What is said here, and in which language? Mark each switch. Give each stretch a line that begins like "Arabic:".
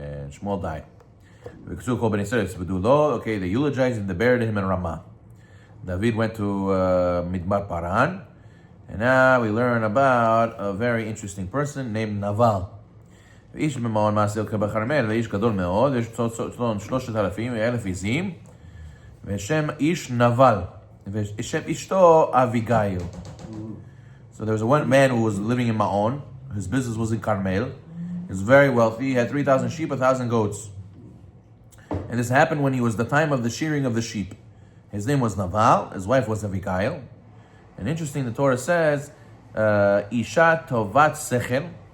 English: Shemuel died. Okay, they eulogized and they buried him in Ramah. David went to Midbar Paran, and now we learn about a very interesting person named Naval.
Hebrew: איש במעון מעשה בכרמל, ואיש גדול מאוד, יש לו 3,000 עזים, ושם איש נבל, ושם אשתו אביגיל.
English: So there was one man who was living in Ma'on. His business was in Carmel. He was very wealthy. He had 3,000 sheep, 1,000 goats. And this happened when he was the time of the shearing of the sheep. His name was Naval. His wife was Abigail. And interesting, the Torah says, Isha tovat sechel.